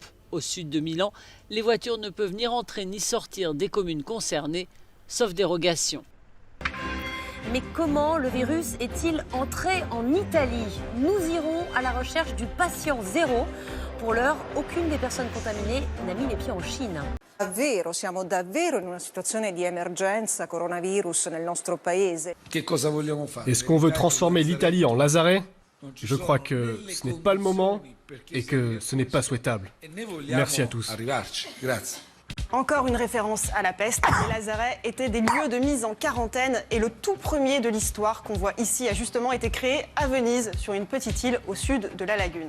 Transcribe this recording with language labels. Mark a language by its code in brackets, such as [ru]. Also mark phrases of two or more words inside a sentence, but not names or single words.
[fr] Au sud de Milan, les voitures ne peuvent ni rentrer ni sortir des communes concernées, sauf dérogation. Mais comment le virus est-il entré en Italie? Nous irons à la recherche du patient zéro. Pour l'heure, aucune des personnes contaminées n'a mis les pieds en Chine. [it] Davvero, siamo davvero in una situazione di emergenza coronavirus nel nostro paese. [fr] Est-ce qu'on veut transformer l'Italie en Lazaret? Je crois que ce n'est pas le moment et que ce n'est pas souhaitable. Merci à tous. Encore une référence à la peste. Les lazarets étaient des lieux de mise en quarantaine et le tout premier de l'histoire qu'on voit ici a justement été créé à Venise, sur une petite île au sud de la lagune.